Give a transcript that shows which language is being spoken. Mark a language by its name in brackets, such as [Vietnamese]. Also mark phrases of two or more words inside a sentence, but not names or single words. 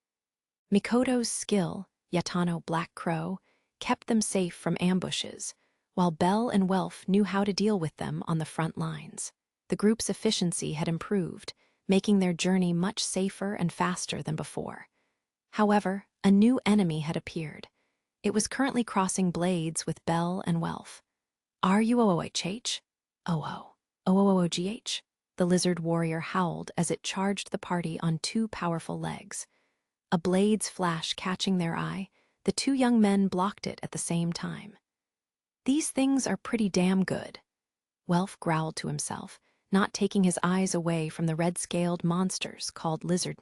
[English] Mikoto's skill, Yatano Black Crow, kept them safe from ambushes, while Belle and Welf knew how to deal with them on the front lines. The group's efficiency had improved, making their journey much safer and faster than before. However, a new enemy had appeared. It was currently crossing blades with Belle and Welf. "R-U-O-O-H-H? O-O. O-O-O-G-H?" The lizard warrior howled as it charged the party on two powerful legs. A blade's flash catching their eye, the two young men blocked it at the same time. "These things are pretty damn good," Welf growled to himself, not taking his eyes away from the red-scaled monsters called lizardmen.